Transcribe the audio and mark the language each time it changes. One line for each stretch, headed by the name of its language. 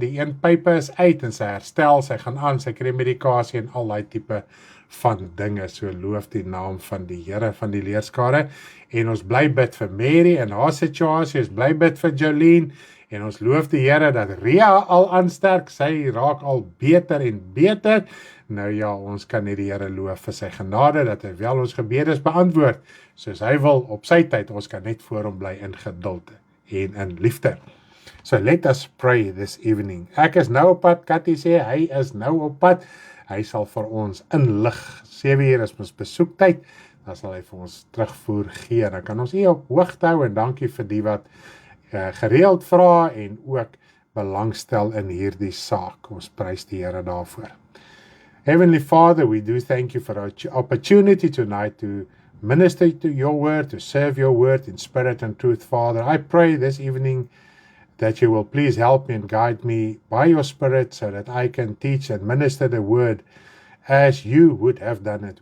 Afrikaans: Die een pype is uit en sy herstel. Sy gaan aan, sy kry medikasie en al daai tipe van dinge. So loof die naam van die Here van die leerskare. En ons bly bid vir Mary en haar situasie. Ons bly bid vir Jolene. En ons loof die Here dat Ria al aansterk. Sy raak al beter en beter. Nou ja, ons kan net die Here loof vir sy genade, dat hy wel ons gebedes beantwoord, soos hy wil op sy tyd. Ons kan net voor hom bly in geduld en in liefde.
English: So let us pray this evening.
Afrikaans: Ek is nou op pad, Cathy sê, hy is nou op pad. Hy sal vir ons inlig. 7 uur is ons besoektyd. Dan sal hy vir ons terugvoer gee. Dan kan ons op hoogte hou, en dankie vir die wat gereeld vra en ook belangstel in hierdie saak. Ons prys die Here daarvoor.
English: Heavenly Father, we do thank you for our opportunity tonight to minister to your word, to serve your word in spirit and truth, Father. I pray this evening that you will please help me and guide me by your Spirit so that I can teach and minister the word as you would have done it.